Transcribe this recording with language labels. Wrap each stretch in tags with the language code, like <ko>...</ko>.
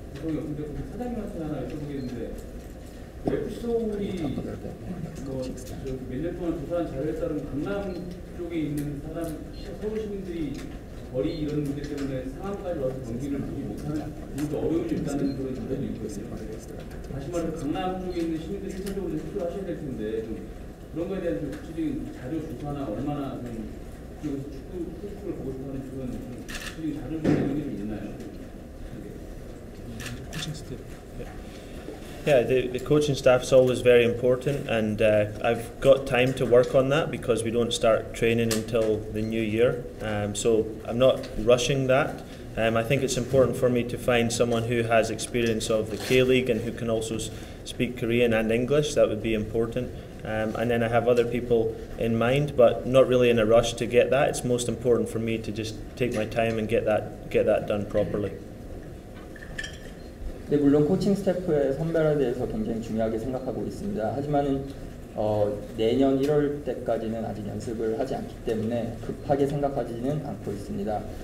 <ko>저희 근데 사장님한테 하나 여쭤보겠는데 FC 서울이 몇 년 동안 조사한 자료에 따르면 강남 쪽에 있는 서울 시민들이 거리 이런 문제 때문에 상암까지 와서 경기를 보지 못하는 좀 어려움이 있다는 그런 전제도 있거든요. 다시 말해서 강남 쪽에 있는 시민들이 실질적으로 투표를 하셔야 될 텐데 좀 그런 거에 대한 좀 구체적인 자료 조사나 얼마나 좀 축구를 보고 싶어하는 그런 구체적인 자료 이런 게 좀 있나요?</ko> <en>Yeah, the coaching staff is always very important, and I've got time to work on that because we don't start training until the new year. So I'm not rushing that. I think it's important for me to find someone who has experience of the K-League and who can also speak Korean and English. That would be important. And then I have other people in mind, but not really in a rush to get that. It's most important for me to just take my time and get that done properly.</en> <ko>네, 물론 코칭 스태프의 선별에 대해서 굉장히 중요하게 생각하고 있습니다. 하지만은 내년 1월 때까지는 아직 연습을 하지 않기 때문에 급하게 생각하지는 않고 있습니다.</ko>